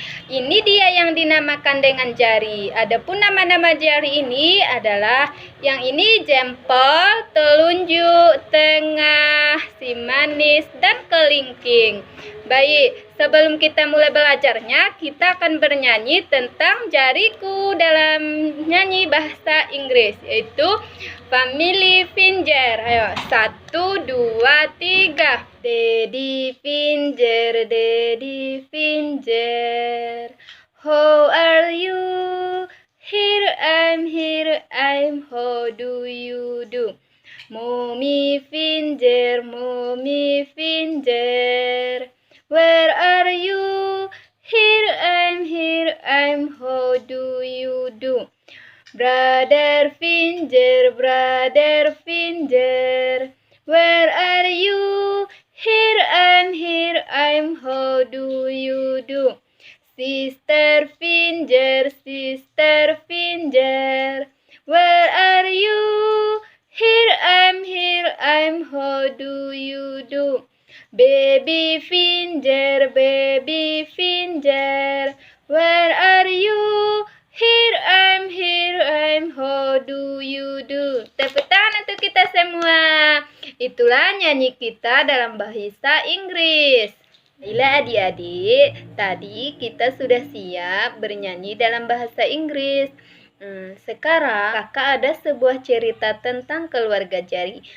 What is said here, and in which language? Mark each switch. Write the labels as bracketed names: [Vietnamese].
[Indonesian] Ini dia yang dinamakan dengan jari. Adapun nama-nama jari ini adalah yang ini jempol, telunjuk, tengah, si manis, dan kelingking. Baik, sebelum kita mulai belajarnya, kita akan bernyanyi tentang jariku dalam nyanyi bahasa Inggris, yaitu Family Finger. Ayo, 1, 2, 3. [English] Daddy Finger, Daddy Finger, how are you? Here I'm, how do you do? Mommy Finger, Mommy Finger, where are you? Here I'm, how do you do? Brother Finger, Brother Finger, where are you? Here I'm, how do you do? Sister Finger, Sister Finger, where are you? Here I'm, how do you do? Baby Finger, Baby Finger, where are you? Here I'm, how do you do? [Indonesian] Tepuk tangan untuk kita semua. Itulah nyanyi kita dalam bahasa Inggris. Baiklah adik-adik, tadi kita sudah siap bernyanyi dalam bahasa Inggris. Sekarang kakak ada sebuah cerita tentang keluarga jari.